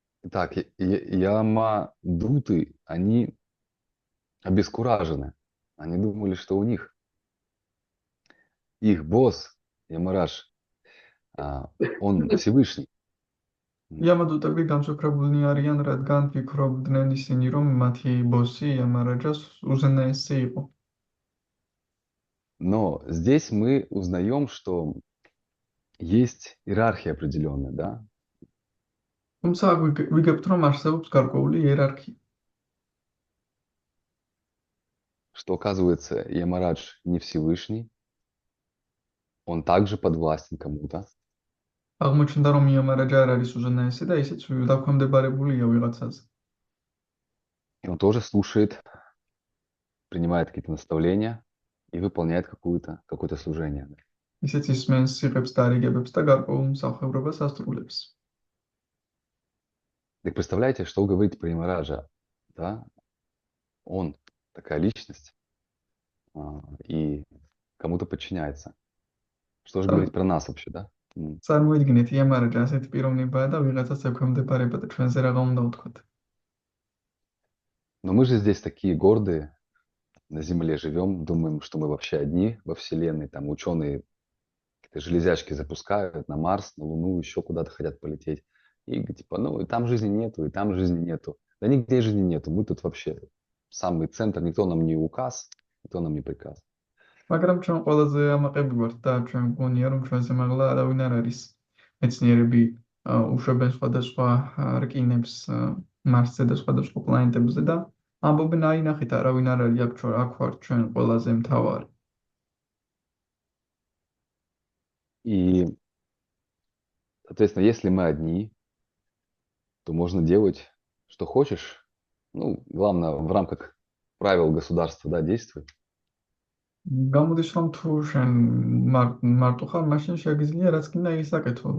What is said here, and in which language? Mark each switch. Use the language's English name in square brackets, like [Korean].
[Russian] Так, Ямадуты, они обескуражены. Они думали, что у них их босс, Ямарадж, он Всевышний. [Georgian] იამადუტები გამსუფრებულნი არიან, რადგან ფიქრობდნენ ისინი, რომ მათი ბოსი იამარაჯას უზენაესი იყო. [Russian] Но здесь мы узнаем, что есть иерархия определенная, да? [Georgian] თუმცა ვიგებთ, რომ არსებობს გარკვეული იერარქია. [Russian] Что, оказывается, Ямарадж не Всевышний, он также подвластен кому-то. [Georgian] აღმოჩნდა, რომ იამარაჯა არ არის უზენაესი და ისიც დაქვემდებარებულია ვიღაცაზე. [Russian] И он тоже слушает, принимает какие-то наставления и выполняет какое-то служение. [Georgian] ისიც ისმენს სიღებს და არიგებებს და გარკვეულ მსახურებას ასრულებს. [Russian] Так представляете, что говорить про Ямараджа, да? Он такая личность и кому-то подчиняется. Что же говорить про нас вообще, да? [Georgian] წარმოიდგინეთ, იამარაჯა ასეთი პიროვნებაა და ვიღაცას ექვემდებარება და ჩვენზე რაღა უნდა ვთქვათ. [Russian] Но мы же здесь такие гордые, на Земле живем, думаем, что мы вообще одни во Вселенной, там ученые какие-то железячки запускают на Марс, на Луну, еще куда-то хотят полететь. И типа, ну, и там жизни нету, и там жизни нету. Да нигде жизни нету, мы тут вообще самый центр, никто нам не указ, никто нам не приказ. [Georgian] მაგრამ ჩვენ ყველაზე ამაყები ვართ და ჩვენ მგონია, რომ ჩვენზე მაღლა არავინ არ არის. მეცნიერები უშვებენ სხვადასხვა რკინებს მარსზე და სხვადასხვა პლანეტებზე და ამბობენ, აი ნახეთ, არავინ არ არის აქ ვართ ჩვენ ყველაზე მთავარი. [Russian] И, соответственно, если мы одни, то можно делать, что хочешь. Ну, главное, в рамках правил государства, да, действовать. [Georgian] გამოდის, რომ თუ შენ მარტო ხარ, მაშინ შეგიძლია რაც კიდე ისაკეთო.